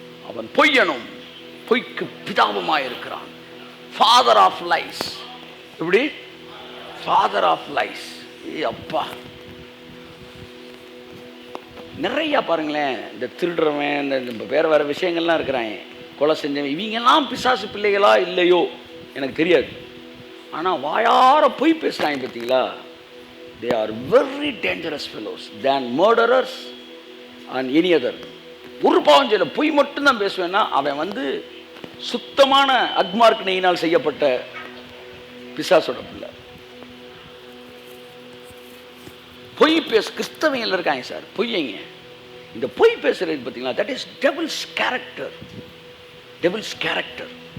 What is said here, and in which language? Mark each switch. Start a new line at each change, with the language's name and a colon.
Tamil: அவன் பொய்யனும் பொய்க்கு பிதாவுமாயிருக்கிறான்.
English: Father of lies.
Tamil: இப்படி
English: Father of lies.
Tamil: அப்பா நிறைய பாருங்களேன், இந்த திருடுறவன், இந்த வேற விஷயங்கள்லாம் இருக்கிறாங்க, கொலை செஞ்சவன், இவங்கெல்லாம் பிசாசு பிள்ளைகளா இல்லையோ எனக்கு தெரியாது. ஆனால் வாயார பொய் பேசுகிறாங்க பார்த்தீங்களா,
English: they are very dangerous fellows than murderers and any other.
Tamil: ஒரு பாவம் செய்யல, பொய் மட்டும்தான் பேசுவேன்னா அவன் சுத்தமான அக்மார்க் நெய்யினால் செய்யப்பட்ட பிசாசோட பிள்ளை. பொய் கிறிஸ்தவங்கள் இருக்காங்க சார் பொய்யங்க. இந்த பொய் பேசுறது பார்த்தீங்களா,
English: That is devil's character. Devil's character.